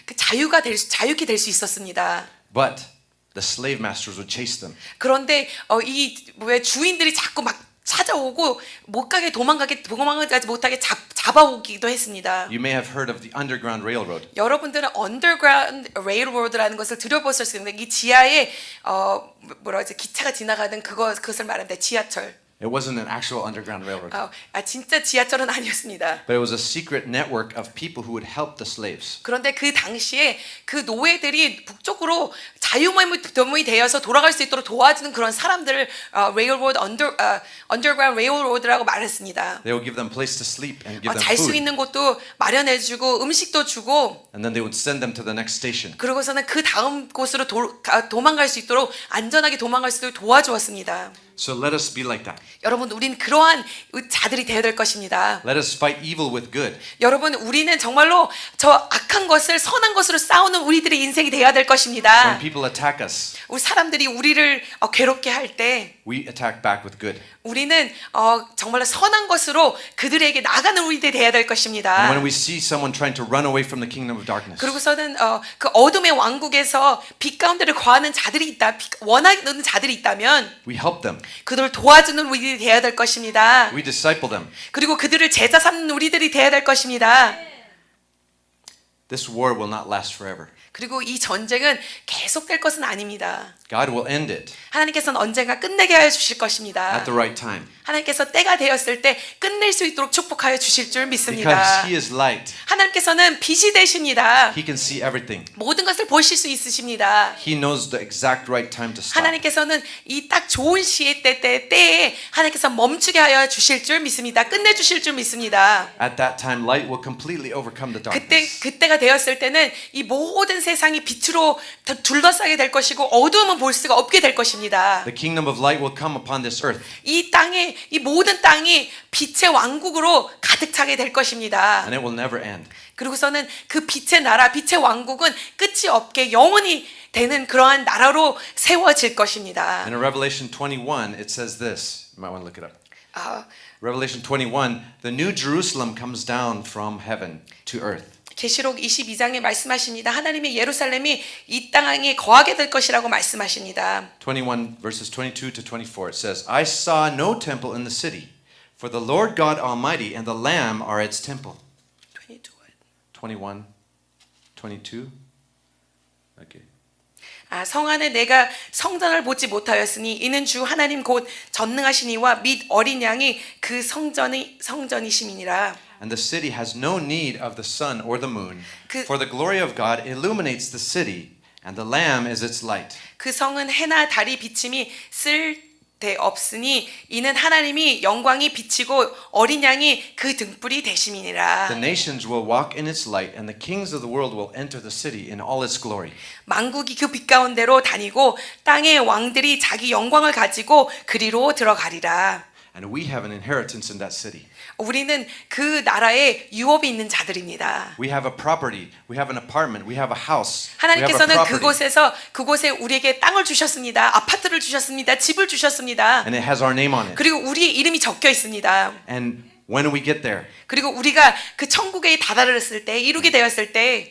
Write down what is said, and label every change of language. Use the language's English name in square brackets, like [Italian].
[Korean] 자유케 될 수 있었습니다. [English] But the slave masters would chase them. [Korean] 그런데 왜 주인들이 자꾸 막 찾아오고 못 가게 도망가지 못하게 잡아오기도 했습니다. [English] You may have heard of the Underground Railroad. [Korean] 여러분들은 Underground Railroad라는 것을 들어보실 수 있는데 이 지하에 기차가 지나가는 그것을 말합니다. 지하철. [English] It wasn't an actual Underground Railroad. [Korean] 진짜 지하철은 아니었습니다. [English] But it was a secret network of people who would help the slaves. [Korean] 그런데 그 당시에 그 노예들이 북쪽으로 자유무역이 되어서 돌아갈 수 있도록 도와주는 그런 사람들을 Underground Railroad라고 말했습니다. [English] They would give them place to sleep and give them [Korean] 잘 수 [English] food. [Korean] 있는 곳도 마련해주고 음식도 주고 [English] And then they would send them to the next station. [Korean] 그러고서는 그 다음 곳으로 도망갈 수 있도록 안전하게 도망갈 수 있도록 도와주었습니다. [English] So let us be like that. [Korean] 여러분, 우리는 그러한 자들이 되어야 될 것입니다. [English] Let us fight evil with good. [Korean] 여러분, 우리는 정말로 저 악한 것을 선한 것으로 싸우는 우리들의 인생이 되어야 될 [English] When [Korean] 것입니다. [English] people attack us, [Korean] 우리 사람들이 우리를 괴롭게 할 때 [English] we attack back with good. [Korean] 우리는 정말로 선한 것으로 그들에게 나가는 우리들이 되어야 될 [English] And [Korean] 것입니다. [English] when we see someone trying to run away from the kingdom of darkness, [Korean] 그리고서는 그 어둠의 왕국에서 빛 가운데를 거하는 자들이 있다, 원하는 자들이 있다면 [English] we help them. [Korean] 그들을 도와주는 우리들이 되어야 될 것입니다. [English] We disciple them. [Korean] 그리고 그들을 제자 삼는 우리들이 되어야 될 것입니다. [English] This war will not last forever. [Korean] 그리고 이 전쟁은 계속될 것은 아닙니다. [English] God will end it [Korean] 하나님께서는 언젠가 끝내게 하여 주실 것입니다. [English] at the right time. [Korean] 하나님께서 때가 되었을 때 끝낼 수 있도록 축복하여 주실 줄 믿습니다. [English] Because He is light, [Korean] 하나님께서는 빛이 되십니다. [English] He can see everything. [Korean] 모든 것을 보실 수 있으십니다. [English] He knows the exact right time to stop. [Korean] 하나님께서는 이 딱 좋은 시의 때에 하나님께서 멈추게 하여 주실 줄 믿습니다. 끝내 주실 줄 믿습니다. [English] At that time, light will completely overcome the darkness. [Korean] 그때가 되었을 때는 이 모든 세상이 빛으로 둘러싸게 될 것이고 어두움은 볼 수가 없게 될 것입니다. [English] The kingdom of light will come upon this earth, [Korean] 이 모든 땅이 빛의 왕국으로 가득 차게 될 것입니다. [English] and it will never end. [Korean] 그리고서는 그 빛의 나라, 빛의 왕국은 끝이 없게 영원히 되는 그러한 나라로 세워질 것입니다. [English] And in Revelation 21, it says this. You might want to look it up. Revelation 21, the new Jerusalem comes down from heaven to earth. [Korean] 계시록 22장에 말씀하십니다. 하나님의 예루살렘이 이 땅에 거하게 될 것이라고 말씀하십니다. [English] 21 verses 22 to 24, it says, I saw no temple in the city, for the Lord God Almighty and the Lamb are its temple. 21, 22. Okay. [Korean] 성 안에 내가 성전을 보지 못하였으니 이는 주 하나님 곧 전능하신 이와 및 어린 양이 그 성전이심이니라. [English] And the city has no need of the sun or the moon, [Korean] 그- [English] for the glory of God illuminates the city, and the Lamb is its light. [Korean] 그 성은 해나 달이 비침이 쓸데 없으니 이는 하나님이 영광이 비치고 어린 양이 그 등불이 되심이니라. [English] The nations will walk in its light, and the kings of the world will enter the city in all its glory. [Korean] 만국이 그 빛 가운데로 다니고 땅의 왕들이 자기 영광을 가지고 그리로 들어가리라. [English] And we have an inheritance in that city. [Korean] 우리는 그 나라에 유업이 있는 자들입니다. [English] We have a property, we have an apartment, we have a house, we have a [Korean] 하나님께서는 [English] property, [Korean] 그곳에 우리에게 땅을 주셨습니다. 아파트를 주셨습니다. 집을 주셨습니다. [English] and it has our name on it. [Korean] 그리고 우리의 이름이 적혀 있습니다. [English] And when we get there, [Korean] 그리고 우리가 그 천국에 다다랐을 때, 이루게 되었을 때